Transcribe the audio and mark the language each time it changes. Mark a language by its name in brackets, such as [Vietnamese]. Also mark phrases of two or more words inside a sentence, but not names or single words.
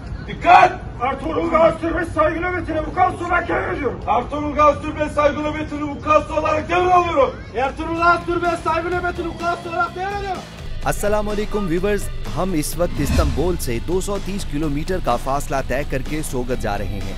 [Turkish] Dikkat! Ertuğrul Gazi Türbesi saygı nöbetine vukuatlı olarak devrediyorum. Ertuğrul Gazi Türbesi saygı nöbetini vukuatlı olarak devralıyorum. Ertuğrul Gazi Türbesi saygı nöbetini vukuatlı olarak devrediyorum. [Arabic] السلام عليكم [Hindi] व्यूवर्स, हम इस वक्त इस्तांबुल से 230 किलोमीटर का फासला तय करके सोगत जा रहे हैं।